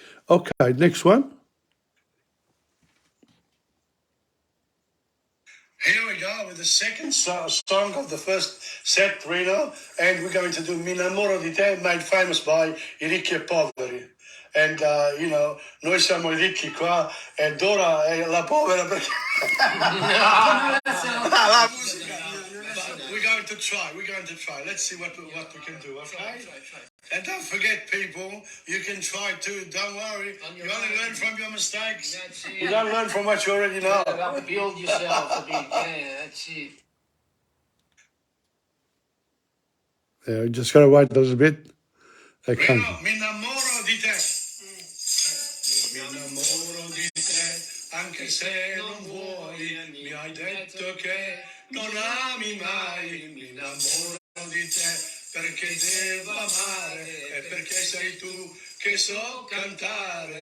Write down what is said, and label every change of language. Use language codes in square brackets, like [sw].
[en] Okay, next one. Here we go with the second song of the first set, Reno, and we're going to do Mi innamoro di te, made famous by I ricchi e poveri. [it] And, noi siamo i ricchi qua, e Dora è la povera perché... la musica. [en] But we're going to try. Let's see what we can do, okay? Try. And don't forget, people, you can try too. Don't worry. You only learn from your mistakes. You don't learn from what you already know. Build yourself a bit. Yeah, that's it. Yeah, just gotta wait a little bit. [it] Mi innamoro di te. Mi innamoro di te, anche se non vuoi. Mi hai detto che non ami mai. Mi innamoro di te perché devo amare e perché sei tu che so cantare.